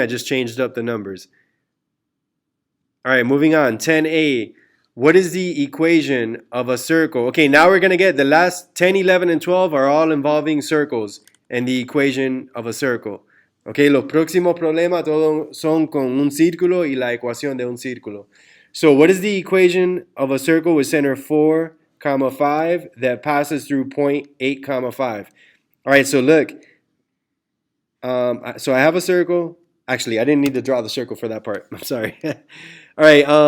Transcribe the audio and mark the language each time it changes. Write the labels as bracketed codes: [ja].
[en] I just changed up the numbers. All right, moving on. 10a. What is the equation of a circle? Okay, now we're going to get the last 10, 11, and 12 are all involving circles and the equation of a circle. [es] Okay, los próximos problemas todos son con un círculo y la ecuación de un círculo. [en] So what is the equation of a circle with center 4, 5 that passes through point 8, 5? All right, so look. So I have a circle. Actually, I didn't need to draw the circle for that part. I'm sorry. All right.